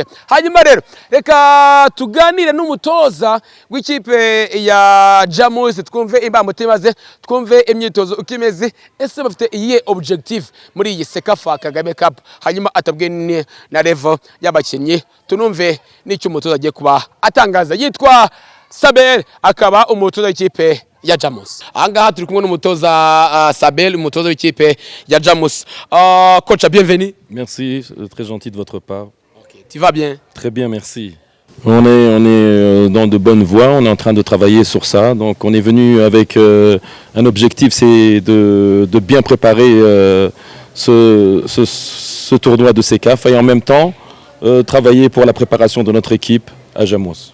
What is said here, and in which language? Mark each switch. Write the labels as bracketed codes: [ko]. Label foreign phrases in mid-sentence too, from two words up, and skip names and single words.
[rw] Hanyuma rero reka tuganire n'umutoza w'ikipe ya Jamus twumve imbamutima ze, twumve imyitozo ukimeze, ese bafite iyihe objective muri iyi Sekafa Kagame Cup, hanyuma atabwe na level y'abakinyi tunumve n'icyo umutoza agiye kuba atangaza. Yitwa Saber akaba umutoza w'ikipe ya Jamus. Ahangaha turi kumwe n'umutoza Saber, umutoza w'ikipe ya Jamus. [fr] Coach, bienvenue. Merci, très gentil de votre part. Okay. Tu vas bien? Très bien, merci. On est dans de bonnes voies, on est en train de travailler sur ça. Donc on est venu avec un objectif, c'est de bien préparer ce tournoi de Sekafa et en même temps travailler pour la préparation de notre équipe à Jamus.